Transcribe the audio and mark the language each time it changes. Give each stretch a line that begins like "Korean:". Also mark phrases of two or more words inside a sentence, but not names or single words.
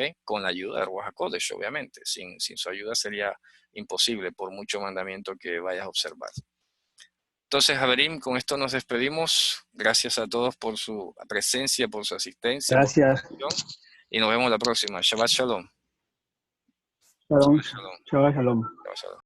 Spanish: Con la ayuda de
Hebrew: רוח הקודש,
Spanish: obviamente. Sin su ayuda sería imposible por mucho mandamiento que vayas a observar. Entonces, Javerim, con esto nos despedimos. Gracias a todos por su presencia, por su asistencia, por su Gracias. atención. Y nos vemos la próxima.
Hebrew: שבת שלום. Shalom. Shalom. שבת שלום. שבת שלום.